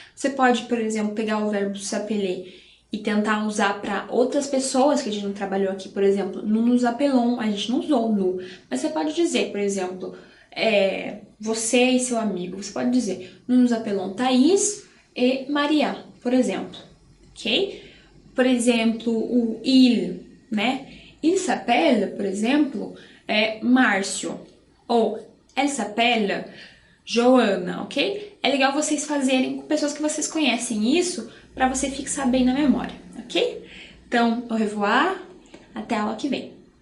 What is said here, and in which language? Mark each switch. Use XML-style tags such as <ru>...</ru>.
<pt>Você pode, por exemplo, pegar o verbo s'appeler e tentar usar para outras pessoas que a gente não trabalhou aqui, por exemplo,</pt> <fr>nous nous appelons,</fr> <pt>a gente não usou nous, mas você pode dizer, por exemplo, você e seu amigo, você pode dizer nous nous appelons Thaís e Maria, por exemplo, ok? Por exemplo, o il, né?</pt> <fr>Il s'appelle,</fr> <pt>por exemplo,</pt> <fr>Márcio, ou elle s'appelle Joana, ok?</fr> <pt>É legal vocês fazerem com pessoas que vocês conhecem isso para você fixar bem na memória, ok? Então,</pt> <fr>au revoir,</fr> <pt>até a aula que vem.</pt>